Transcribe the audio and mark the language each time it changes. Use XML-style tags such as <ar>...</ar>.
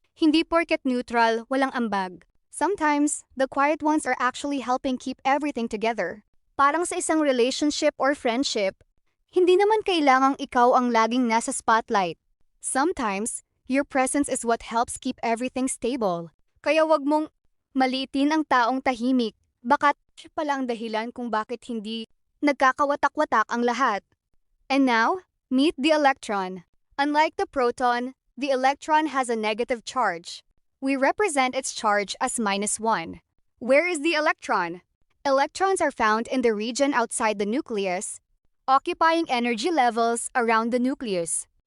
<tl>Hindi porket neutral, walang ambag.</tl> <en>Sometimes, the quiet ones are actually helping keep everything together.</en> <tl>Parang sa isang relationship or friendship, hindi naman kailangang ikaw ang laging nasa spotlight.</tl> <en>Sometimes, your presence is what helps keep everything stable.</en> <tl>Kaya wag mong maliitin ang taong tahimik. Baka siya pala ang dahilan kung bakit hindi nagkakawatak-watak ang lahat.</tl> <en>And now, meet the electron. Unlike the proton, the electron has a negative charge. We represent its charge as -1. Where is the electron? Electrons are found in the region outside the nucleus, occupying energy levels around the nucleus.</en>